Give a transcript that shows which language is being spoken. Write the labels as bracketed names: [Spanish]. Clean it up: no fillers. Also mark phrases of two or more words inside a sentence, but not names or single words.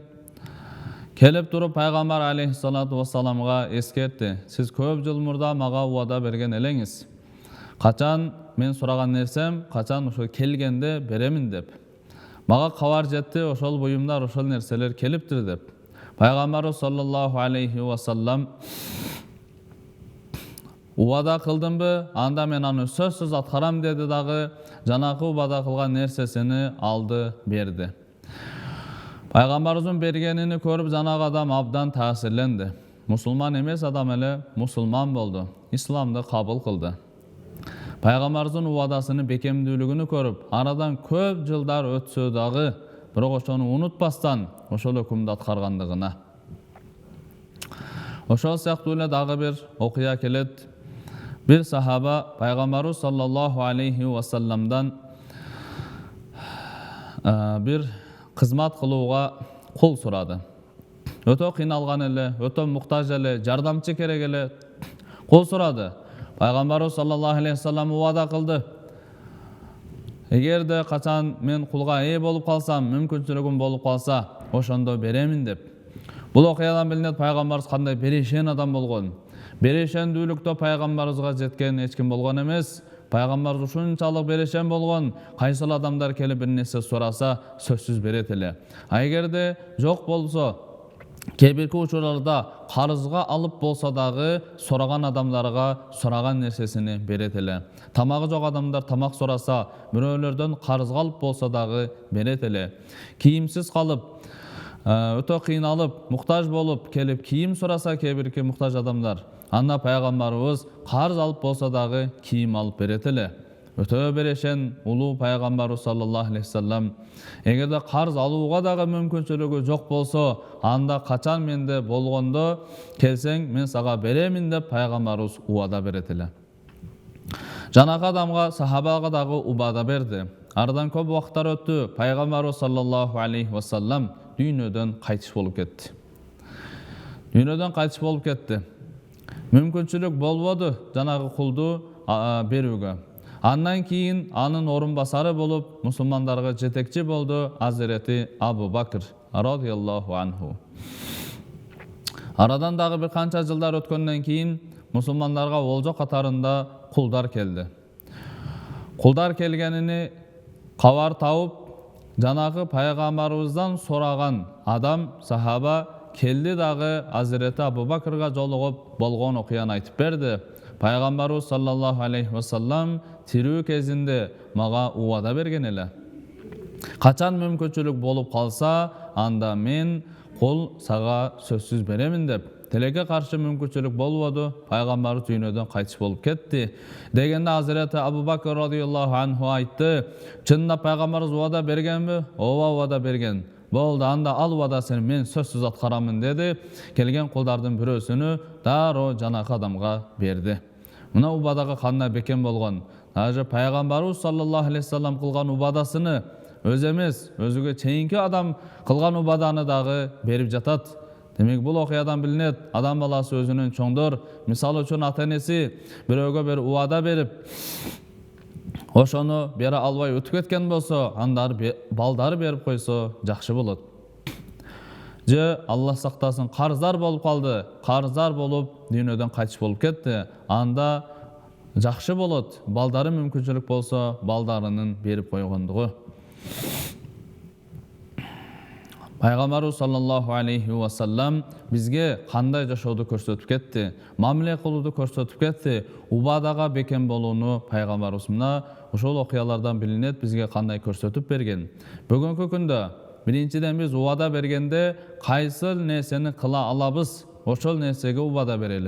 [Kyrgyz] Келип туруп пайгамбар [Arabic] عليه الصلاة والسلام [Kyrgyz] эскертти. Сиз көп жыл мурда мага убада берген элеңиз. Качан мен сураган нерсем, качан ошо келгенде беремин деп. Мага кабар жетти, ошол буюмдар, ошол нерселер келиптир деп. Пайгамбар [Arabic] صلى الله عليه وسلم [Kyrgyz] убада кылдымбы, анда мен аны сөзсүз аткарам деди дагы, жанагы убада кылган нерсесини алды, берди. Пайгамбарыбыздын бергенини көрүп жанагы адам абдан таасирленди. Мусулман эмес адам эле мусулман болду. Исламды кабыл кылды. Пайгамбарыбыздын убадасынын бекемдүүлүгүнү көрүп, арадан көп жылдар өтсө дагы, бирок ошону унутпастан ошол өкүмдү аткаргандыгына. Ошол сыяктуу эле дагы бир окуя келет. Бир сахаба Пайгамбарыбыз [Arabic] صلى الله عليه وسلم [Kyrgyz] бир кызмат кылууга кул сурады. Өтө кыйналган эле, өтө муктаж эле, жардамчы керек эле кул сурады. Пайгамбарыбыз [Arabic] صلى الله عليه وسلم [Kyrgyz] убада кылды. Эгерде качан мен кулга ээ болуп калсам, мүмкүнчүлүгүм болуп калса, ошондо беремин деп. Бул окуядан билинет Пайгамбарыбыз кандай берешен адам болгон. Берешендүүлүктө пайгамбарыбызга жеткен эч ким болгон эмес. Пайгамбарыбыз ушунчалык берешен болгон. Кайсыл адамдар келип бир нерсе сураса, сөзсүз берет эле. Эгерде жок болсо, кээ-бирки учурларда карызга алып болсо дагы сураган адамдарга сураган нерсесини берет эле. Тамагы жок адамдар тамак сураса, бирөөлөрдөн карызга алып болсо дагы берет эле. Кийимсиз калып, өтө кыйналып, муктаж болуп келип кийим сураса кээ-бирки муктаж адамдар, анда пайгамбарыбыз карыз алып болсо дагы кийим алып берет эле. Өтө берешен улуу пайгамбарыбыз [Arabic] صلى الله عليه وسلم [Kyrgyz] эгерде карыз алууга дагы мүмкүнчүлүгү жок болсо, анда качан менде болгондо келсең, мен сага беремин деп пайгамбарыбыз убада берет эле. Жанагы адамга, сахабага дагы убада берди. Арадан көп убакыттар өттү. Пайгамбарыбыз [Arabic] صلى الله عليه وسلم [Kyrgyz] дүйнөдөн кайтыш болуп кетти. Мүмкүнчүлүк болбоду жанагы кулду берүүгө. Андан кийин анын орун басары болуп мусулмандарга жетекчи болду Азирети Абу Бакр [Arabic] رضي الله عنه. [Kyrgyz] Арадан дагы бир канча жылдар өткөндөн кийин мусулмандарга олжо катарында кулдар келди. Кулдар келгенини кабар тауып, жанагы пайгамбарыбыздан сураган адам, сахаба келди дагы Азирети Абу Бакрга жолугуп болгон окуяны айтып берди. Пайгамбарыбыз [Arabic] صلى الله عليه وسلم [Kyrgyz] тирүү кезинде мага убада берген эле. Качан мүмкүнчүлүк болуп калса, анда мен кул сага сөзсүз беремин деп. Тилекке каршы мүмкүнчүлүк болбоду, пайгамбарыбыз дүйнөдөн кайтыш болуп кетти. Дегенде Азирети Абу Бакр [Arabic] رضي الله عنه [Kyrgyz] айтты: "Чындап пайгамбарыбыз убада бергенби?" "Ооба, убада берген." "Болду, анда ал убадасын мен сөзсүз аткарамын" деди. Келген кулдардын бирөөсүнү дароо жанакы адамга берди. Мына убадага кандай бекем болгон. Даже пайгамбарыбыз [Arabic] صلى الله عليه وسلم [Kyrgyz] кылган убадасыны өзү эмес, өзүгө чейинки адам кылган убаданы дагы берип жатат. Демек бул окуядан билинет, адам баласы өзүнүн чоңдор, мисалы үчүн ата-энеси бирөөгө бир убада берип, ошону бере албай өтүп кеткен болсо, андары балдары берип койсо жакшы болот. Же Аллах сактасын, карыздар болуп калды, карыздар болуп дүйнөдөн кайтыш болуп кетти. Анда жакшы болот. Балдары мүмкүнчүлүк болсо, балдарынын берип койгондугу. Пайгамбарыбыз [Arabic] صلى الله عليه وسلم [Kyrgyz] бизге кандай жашооду көрсөтүп кетти, мамиле кылууду көрсөтүп кетти. Убадага бекем болууну пайгамбарыбыз мына ошол окуялардан билинет, бизге кандай көрсөтүп берген. Бүгүнкү күндө биринчиден биз убада бергенде кайсыл нерсени кыла алабыз, ошол нерсеге убада берели.